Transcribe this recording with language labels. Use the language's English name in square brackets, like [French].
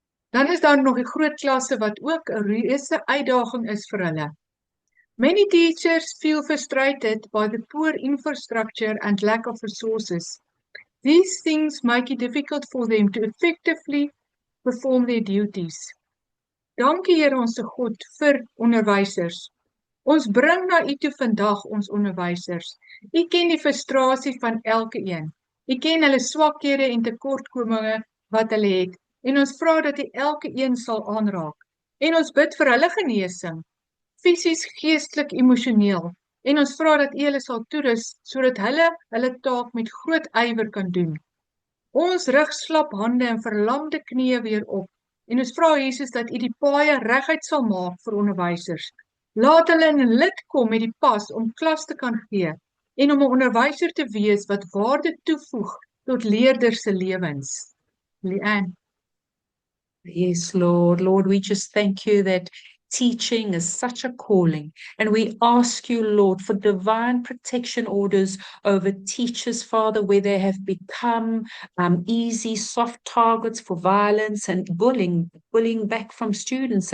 [Afrikaans] Dan is daar nog die groot klasse wat ook 'n reuse uitdaging is vir hulle. [English] Many teachers feel frustrated by the poor infrastructure and lack of resources. These things make it difficult for them to effectively perform their duties. [Afrikaans] Dankie Here ons God vir onderwysers. Ons bring na U toe vandag ons onderwysers. U ken die frustrasie van elke een. U ken hulle swakhede en tekortkominge wat hulle het. En ons vra dat U elke een sal aanraak. En ons bid vir hulle genesing, fisies, geestelik, emosioneel. En ons vra dat U hulle sal toerus sodat hulle taak met groot ywer kan doen. Ons rig slap hande en verlamde knieë weer op. En ons vra Jesus dat U die paaie reguit sal maak vir onderwysers. Laat hulle in 'n lid kom met die pas om klas te kan gee en om 'n onderwyser te wees wat waarde toevoeg tot leerders se lewens. Leanne. [English] Yes, Lord. Lord, we just thank you that teaching is such a calling. And we ask you, Lord, for divine protection orders over teachers, Father, where they have become easy, soft targets for violence and bullying back from students.